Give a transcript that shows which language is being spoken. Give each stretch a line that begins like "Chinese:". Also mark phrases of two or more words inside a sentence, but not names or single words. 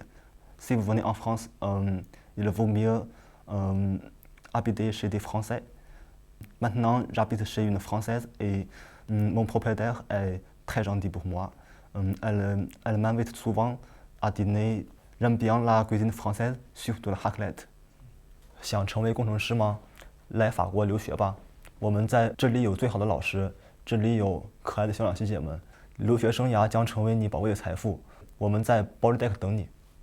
French: Si vous venez en France, il vaut mieux habiter chez des Français. Maintenant, j'habite chez une Française et mon propriétaire est très gentil pour moi. Elle m'invite souvent à dîner. J'aime bien la cuisine française, surtout la raclette.
Chinese: 想成为工程师吗？来法国留学吧。我们在这里有最好的老师，这里有可爱的小两学姐们。留学生涯将成为你宝贵的财富。我们在 Polytech 等你。